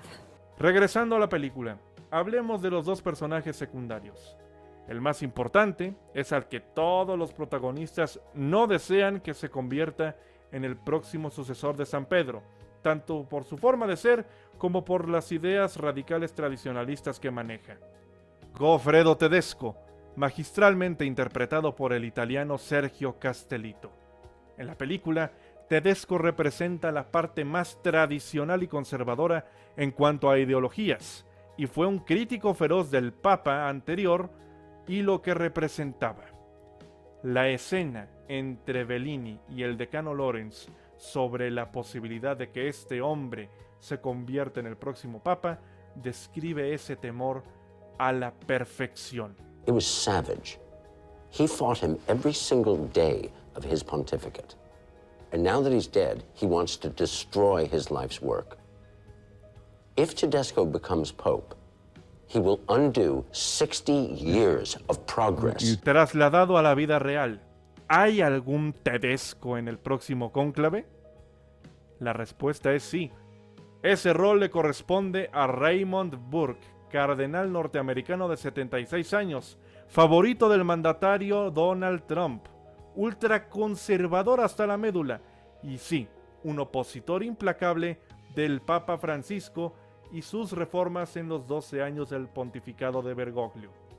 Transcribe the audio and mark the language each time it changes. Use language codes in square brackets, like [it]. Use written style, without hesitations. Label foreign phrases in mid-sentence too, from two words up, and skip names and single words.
[es] Regresando a la película, hablemos de los 2 personajes secundarios. El más importante es al que todos los protagonistas no desean que se convierta en el próximo sucesor de San Pedro, tanto por su forma de ser como por las ideas radicales tradicionalistas que maneja. Goffredo Tedesco, magistralmente interpretado por el italiano Sergio Castellitto. En la película, Tedesco representa la parte más tradicional y conservadora en cuanto a ideologías, y fue un crítico feroz del Papa anterior y lo que representaba. La escena entre Bellini y el decano Lawrence sobre la posibilidad de que este hombre se convierta en el próximo papa describe ese temor a la perfección. [en] It was savage. He fought him every single day of his pontificate. And now that he's dead, he wants to destroy his life's work. If Tedesco becomes pope, he will undo 60 years of progress. [es] Trasladado a la vida real, ¿hay algún Tedesco en el próximo cónclave? La respuesta es sí. Ese rol le corresponde a Raymond Burke, cardenal norteamericano de 76 años, favorito del mandatario Donald Trump, ultraconservador hasta la médula, y sí, un opositor implacable del Papa Francisco y sus reformas en los 12 años del pontificado de Bergoglio.